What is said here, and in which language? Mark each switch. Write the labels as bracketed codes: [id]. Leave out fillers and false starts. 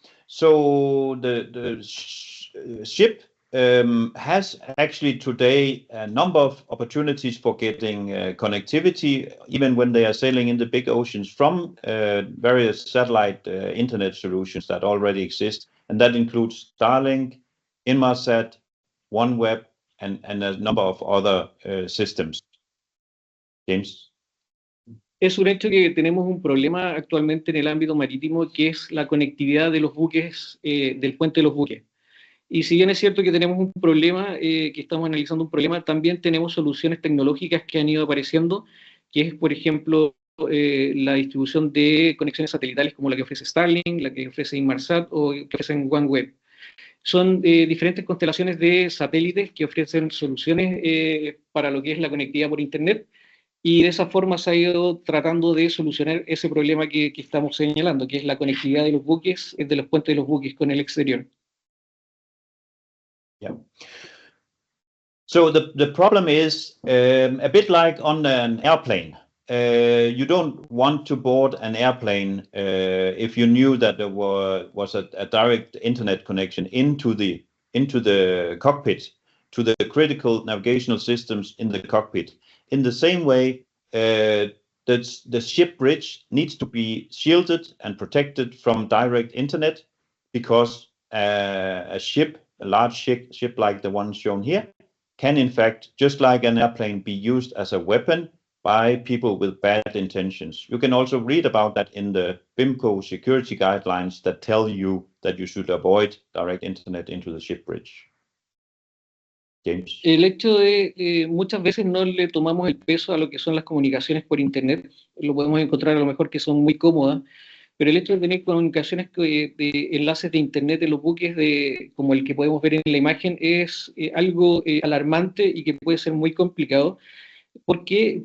[en] So the ship has actually today a number of opportunities for getting connectivity, even when they are sailing in the big oceans, from various satellite internet solutions that already exist, and that includes Starlink, Inmarsat, OneWeb, and a number of other systems. James? [es] Es un hecho que tenemos un problema actualmente en el ámbito marítimo, que es la conectividad de los buques, del puente de los buques. Y si bien es cierto que tenemos un problema, que estamos analizando un problema, también tenemos soluciones tecnológicas que han ido apareciendo, que es, por ejemplo, la distribución de conexiones satelitales como la que ofrece Starlink, la que ofrece Inmarsat o que ofrecen OneWeb. Son diferentes constelaciones de satélites que ofrecen soluciones para lo que es la conectividad por Internet, y de esa forma se ha ido tratando de solucionar ese problema que estamos señalando, que es la conectividad de los buques, de los puentes de los buques con el exterior. [en] Yeah. So the problem is a bit like on an airplane. You don't want to board an airplane if you knew that there was a direct internet connection into the cockpit, to the critical navigational systems in the cockpit. In the same way, the ship bridge needs to be shielded and protected from direct internet, because a large ship like the one shown here can, in fact, just like an airplane, be used as a weapon by people with bad intentions. You can also read about that in the BIMCO security guidelines that tell you that you should avoid direct internet into the ship bridge. James. [es] El hecho de muchas veces no le tomamos el peso a lo que son las comunicaciones por Internet, lo podemos encontrar a lo mejor que son muy cómodas, pero el hecho de tener comunicaciones de enlaces de Internet en los buques, como el que podemos ver en la imagen, es algo alarmante y que puede ser muy complicado. ¿Por qué?